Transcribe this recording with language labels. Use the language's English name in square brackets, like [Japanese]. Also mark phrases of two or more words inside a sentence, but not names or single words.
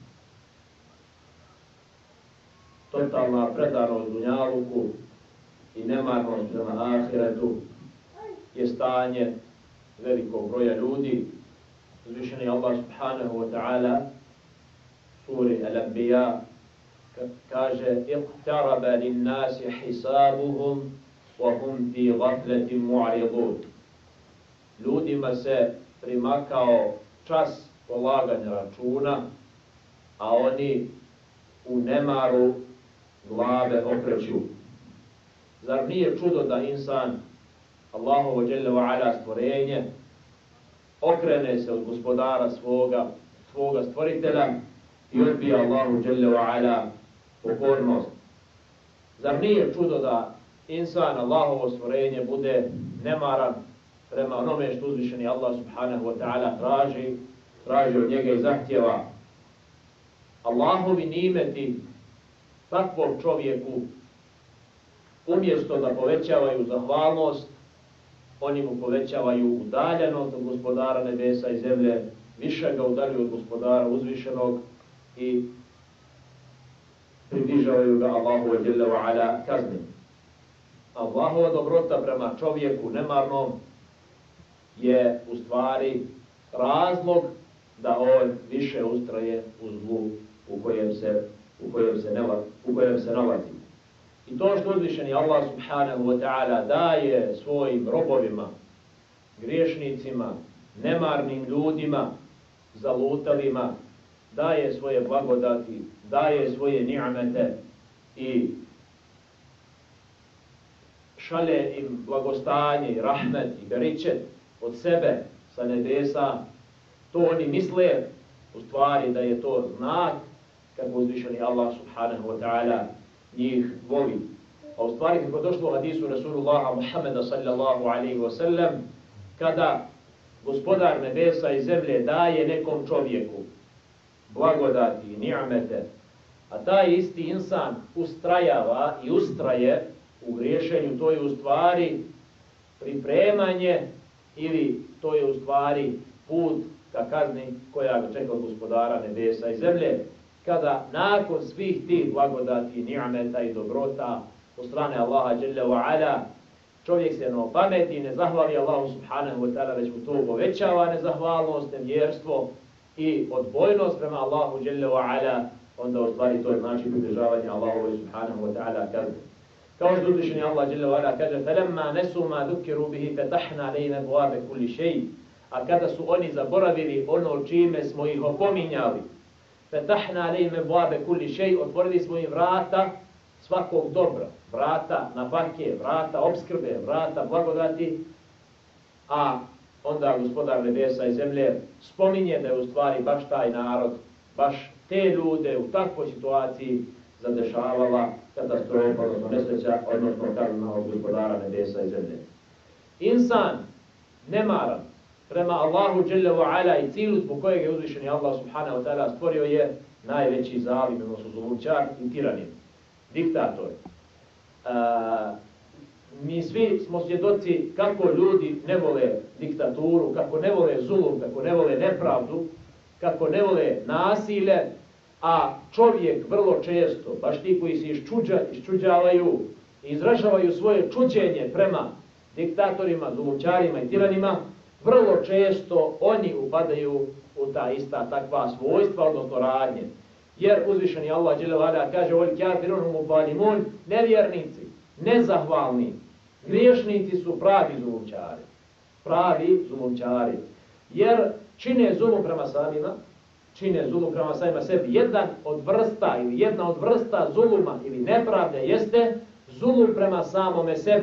[Bosnian] Totalna predanost dunjaluku i nemarnost prema ahiretu je stanje velikog broja ljudi. Uzvišeni Allah [Arabic] سبحانه وتعالى [Bosnian] suri Al-Anbiya kaže [Arabic] اقترب للناس حسابهم وهم في غفلة معرضون. [Bosnian] Ljudima se primakao čas polaganja računa, a oni u nemaru glave okreću. Zar nije čudo da insan, Allahovo [Arabic] جل وعلا [Bosnian] stvorenje, okrene se od gospodara svoga stvoritelja i odbija Allahu [Arabic] جل وعلا [Bosnian] pokornost? Zar nije čudo da insan, Allahovo stvorenje, bude nemaran prema onome što uzvišeni Allah [Arabic] سبحانه وتعالى [Bosnian] traži od njega i zahtjeva? Allahovi nimeti takvom čovjeku umjesto da povećavaju zahvalnost, oni mu povećavaju udaljenost od gospodara nebesa i zemlje, više ga udaljuju od gospodara uzvišenog i približavaju ga Allahu [Arabic] جل وعلا [Bosnian] kazni. Allahova dobrota prema čovjeku nemarnom je u stvari razlog da on više ustraje u zlu u kojem se nalazi. I to što uzvišeni Allah [Arabic] سبحانه وتعالى [Bosnian] daje svojim robovima, griješnicima, nemarnim ljudima, zalutalima, daje svoje blagodati, daje svoje ni'mete i šalje im blagostanje i rahmet i beričet od sebe sa nebesa, to oni misle u stvari da je to znak kako uzvišeni Allah [Arabic] سبحانه وتعالى [Bosnian] njih voli. A u stvari kako došlo u hadisu Rasulullaha Muhammeda [Arabic] صلى الله عليه وسلم, [Bosnian] kada gospodar nebesa i zemlje daje nekom čovjeku blagodati i ni'mete, a taj isti insan ustrajava i ustraje u griješenju, to je u stvari pripremanje ili to je u stvari put ka kazni koja ga čeka od gospodara nebesa i zemlje, kada nakon svih tih blagodati, ni'meta i dobrota od strane Allaha [Arabic] جل وعلا [Bosnian] čovjek se ne opameti, ne zahvali Allahu [Arabic] سبحانه وتعالى, [Bosnian] već mu to povećava nezahvalnost, nevjerstvo i odbojnost prema Allahu [Arabic] جل وعلا, [Bosnian] onda u stvari to znači približavanje Allahu [Arabic] سبحانه وتعالى [Bosnian] kazni. Kao što uzvišeni Allah [Arabic] جل وعلا [Bosnian] kaže: [Arabic] "فلما نسوا ما ذكروا به فتحنا عليهم أبواب كل شيء." [Bosnian] A kada su oni zaboravili ono čime smo ih opominjali, [Arabic] فتحنا عليهم أبواب كل شيء, [Bosnian] otvorili smo im vrata svakog dobra, vrata nafake, vrata opskrbe, vrata blagodati, a onda gospodar nebesa i zemlje spominje da je u stvari baš taj narod, baš te ljude u takvoj situaciji zadešavala katastrofa, odnosno nesreća, odnosno kazna od gospodara nebesa i zemlje. Insan nemaran prema Allahu [Arabic] جل وعلا [Bosnian] i cilju zbog kojeg je uzvišeni Allah [Arabic] سبحانه وتعالى [Bosnian] stvorio je najveći zalim, odnosno zulumčar i tiranin, diktator. Mi svi smo svjedoci kako ljudi ne vole diktaturu, kako ne vole zulum, kako ne vole nepravdu, kako ne vole nasilje, a čovjek vrlo često, baš ti koji se iščuđavaju i izražavaju svoje čuđenje prema diktatorima, zulumčarima i tiranima, vrlo često oni upadaju u ta ista takva svojstva, odnosno radnje. Jer uzvišeni Allah [Arabic] جل وعلا [Bosnian] kaže: [Arabic] "والكافرون هم الظالمون", [Bosnian] nevjernici, nezahvalni, griješnici su pravi zulumčari. Pravi zulumčari. Jer čine zulum prema samima, čine zulum prema samima sebi. Jedna od vrsta zuluma ili nepravde jeste zulum prema samome sebi.